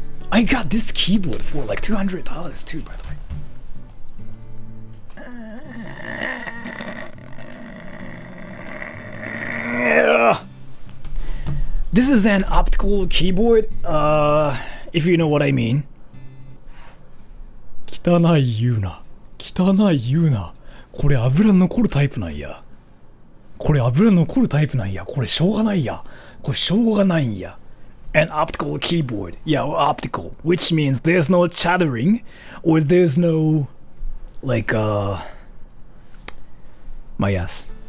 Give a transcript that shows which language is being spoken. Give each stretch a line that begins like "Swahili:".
English: I got this keyboard for like $200 too, by the way. This is an optical keyboard, if you know what I mean.
Japanese: 汚い言うな。汚い言うな。これ油残るタイプなんや。これ油残るタイプなんや。これしょうがないや。これしょうがないんや。
English: An optical keyboard. Yeah, optical. Which means there's no chattering or there's no like my ass.